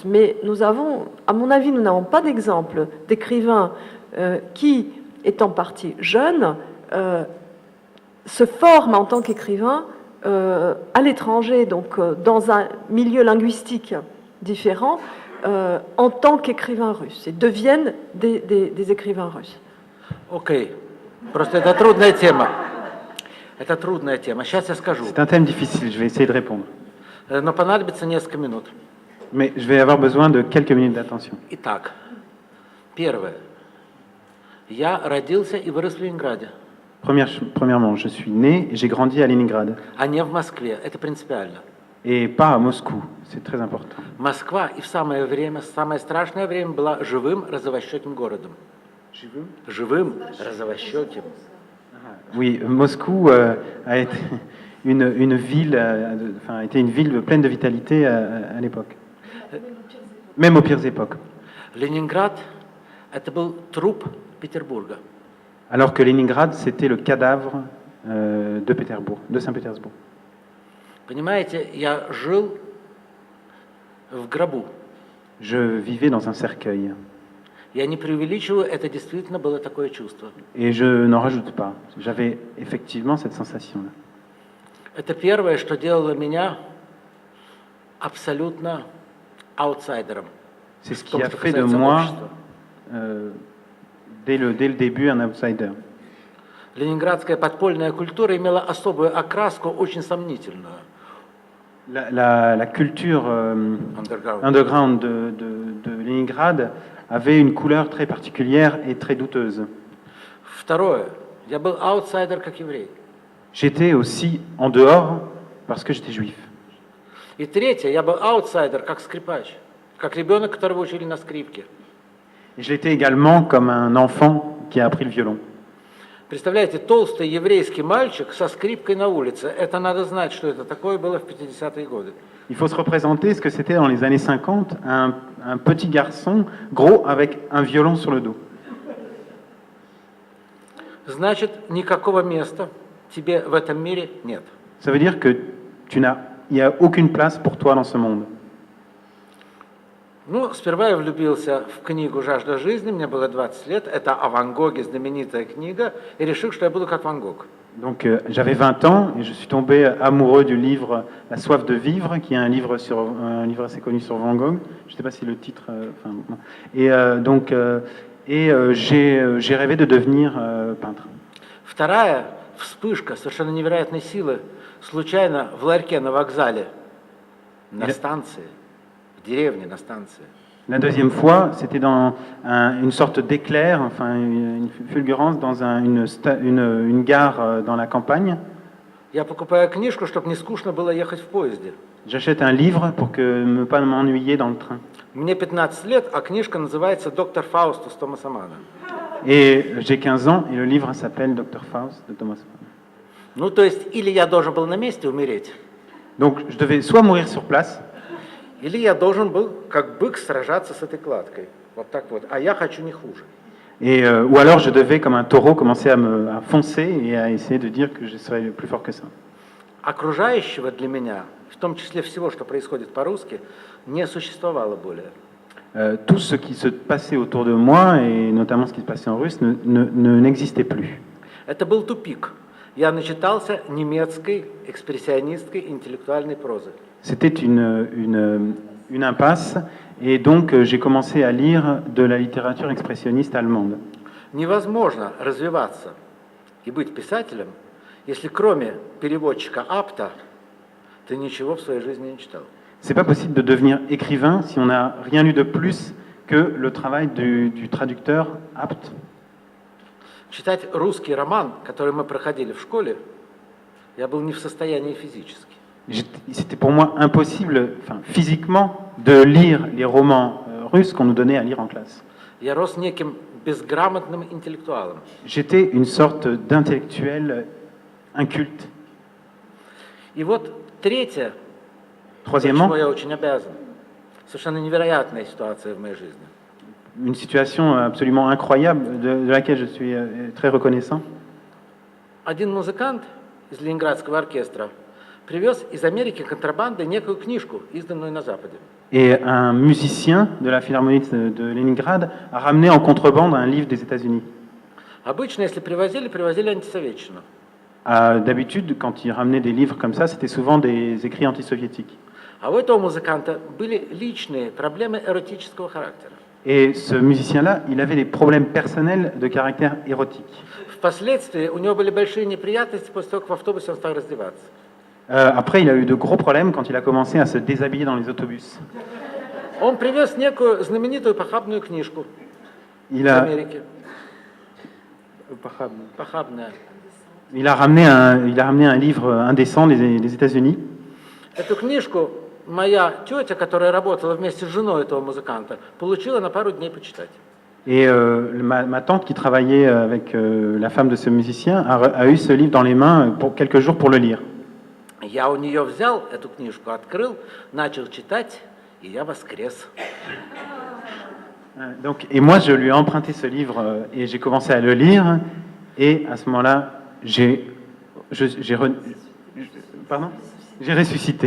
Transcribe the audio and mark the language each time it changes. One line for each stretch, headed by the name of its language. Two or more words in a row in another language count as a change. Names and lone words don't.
French: Mais nous avons, à mon avis, nous n'avons pas d'exemple d'écrivains qui, étant partis jeunes, se forment en tant qu'écrivains à l'étranger, donc dans un milieu linguistique différent, en tant qu'écrivains russes, et deviennent des écrivains russes.
Russian: Окей. Просто это трудная тема. Это трудная тема. Сейчас я скажу.
French: C'est un thème difficile, je vais essayer de répondre.
Russian: Но понадобится несколько минут.
French: Mais je vais avoir besoin de quelques minutes d'attention.
Russian: Итак, первое. Я родился и вырос в Ленинграде,
French: Premièrement, je suis né et j'ai grandi à Leningrad,
Russian: а не в Москве. Это принципиально.
French: et pas à Moscou. C'est très important.
Russian: Москва и в самое время, самое страшное время, была живым розовощеким городом. Живым розовощеким.
French: Oui, Moscou a été une ville, a été une ville pleine de vitalité à l'époque, même aux pires époques.
Russian: Ленинград – это был труп Петербурга.
French: Alors que Leningrad, c'était le cadavre de Saint-Pétersbourg.
Russian: Понимаете, я жил в гробу.
French: Je vivais dans un cercueil.
Russian: Я не преувеличиваю, это действительно было такое чувство.
French: Et je n'en rajoute pas. J'avais effectivement cette sensation-là.
Russian: Это первое, что делало меня абсолютно аутсайдером.
French: C'est ce qui a fait de moi, dès le début, un outsider.
Russian: Ленинградская подпольная культура имела особую окраску, очень сомнительную.
French: La culture underground de Leningrad avait une couleur très particulière et très douteuse.
Russian: Второе. Я был аутсайдер как еврей.
French: J'étais aussi en dehors parce que j'étais juif.
Russian: И третье. Я был аутсайдер как скрипач, как ребенок, которого учили на скрипке.
French: Et je l'étais également comme un enfant qui a appris le violon.
Russian: Представляете, толстый еврейский мальчик со скрипкой на улице. Это надо знать, что это такое было в 50-е годы.
French: Il faut se représenter ce que c'était dans les années 50, un petit garçon gros avec un violon sur le dos.
Russian: Значит, никакого места тебе в этом мире нет.
French: Ça veut dire que il n'y a aucune place pour toi dans ce monde.
Russian: Ну, сперва я влюбился в книгу «Жажда жизни», мне было 20 лет, это о Ван Гоге, знаменитая книга, и решил, что я буду как Ван Гог.
French: Donc j'avais 20 ans et je suis tombé amoureux du livre La soif de vivre, qui est un livre assez connu sur Van Gogh. Je ne sais pas si le titre. J'ai rêvé de devenir peintre.
Russian: Вторая вспышка совершенно невероятной силы случайно в ларьке на вокзале, на станции, в деревне на станции.
French: La deuxième fois, c'était dans une sorte d'éclair, enfin une fulgurance dans une gare dans la campagne.
Russian: Я покупаю книжку, чтобы не скучно было ехать в поезде.
French: J'achète un livre pour ne pas m'ennuyer dans le train.
Russian: Мне 15 лет, а книжка называется «Доктор Фаустус» Томаса Манна.
French: Et j'ai 15 ans et le livre s'appelle Dr Faust de Thomas Mann.
Russian: Ну, то есть, или я должен был на месте умереть,
French: Donc je devais soit mourir sur place,
Russian: или я должен был, как бык, сражаться с этой кладкой. Вот так вот. А я хочу не хуже.
French: ou alors je devais, comme un taureau, commencer à foncer et à essayer de dire que je serais plus fort que ça.
Russian: Окружающего для меня, в том числе всего, что происходит по-русски, не существовало более.
French: Tout ce qui se passait autour de moi, et notamment ce qui se passait en russe, n'existait plus.
Russian: Это был тупик. Я начитался немецкой экспрессионистской интеллектуальной прозы.
French: C'était une impasse, et donc j'ai commencé à lire de la littérature expressionniste allemande.
Russian: Невозможно развиваться и быть писателем, если кроме переводчика Апта ты ничего в своей жизни не читал.
French: C'est pas possible de devenir écrivain si on n'a rien lu de plus que le travail du traducteur apte.
Russian: Читать русский роман, который мы проходили в школе, я был не в состоянии физически.
French: C'était pour moi impossible, physiquement, de lire les romans russes qu'on nous donnait à lire en classe.
Russian: Я рос неким безграмотным интеллектуалом.
French: J'étais une sorte d'intellectuel inculte.
Russian: И вот третье,
French: Troisièmement,
Russian: чему я очень обязан, совершенно невероятная ситуация в моей жизни.
French: une situation absolument incroyable de laquelle je suis très reconnaissant.
Russian: Один музыкант из Ленинградского оркестра привез из Америки контрабандой некую книжку, изданную на Западе.
French: Et un musicien de la Philharmonie de Leningrad a ramené en contrebande un livre des États-Unis.
Russian: Обычно, если привозили антисоветчину.
French: D'habitude, quand il ramenait des livres comme ça, c'était souvent des écrits antisoviétiques.
Russian: А у этого музыканта были личные проблемы эротического характера.
French: Et ce musicien-là, il avait des problèmes personnels de caractère érotique.
Russian: Впоследствии у него были большие неприятности после того, как в автобусе он стал раздеваться.
French: Après, il a eu de gros problèmes quand il a commencé à se déshabiller dans les autobus.
Russian: Он привез некую знаменитую похабную книжку
French: Il
Russian: из
French: a,
Russian: Америки. Похабная.
French: il a ramené un livre indécent des États-Unis.
Russian: Эту книжку моя тетя, которая работала вместе с женой этого музыканта, получила на пару дней почитать.
French: Et ma tante qui travaillait avec la femme de ce musicien a eu ce livre dans les mains pour quelques jours pour le lire.
Russian: Я у нее взял эту книжку, открыл, начал читать, и я воскрес.
French: Donc, et moi, je lui ai emprunté ce livre et j'ai commencé à le lire. Et à ce moment-là, j'ai ressuscité.